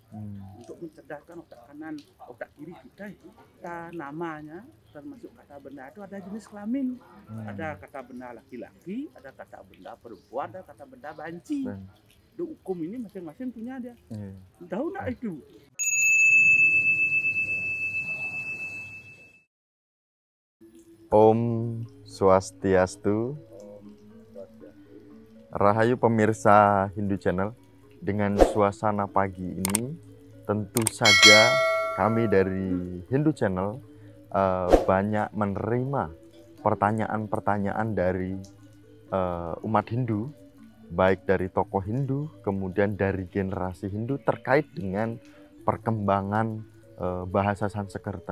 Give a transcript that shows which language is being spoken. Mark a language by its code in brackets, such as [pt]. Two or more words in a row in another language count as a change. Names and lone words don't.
[id] Untuk mencerdaskan otak kanan, otak kiri kita itu. Kata namanya termasuk kata benda itu ada jenis kelamin. Ada kata benda laki-laki, ada kata benda perempuan, ada kata benda banci. Di hukum ini masing-masing punya dia. Tahu nggak itu? [sa] Om Swastiastu. [id] Rahayu pemirsa Hindu Channel. Dengan suasana pagi ini, tentu saja kami dari Hindu Channel banyak menerima pertanyaan-pertanyaan dari umat Hindu, baik dari tokoh Hindu, kemudian dari generasi Hindu terkait dengan perkembangan bahasa Sanskerta.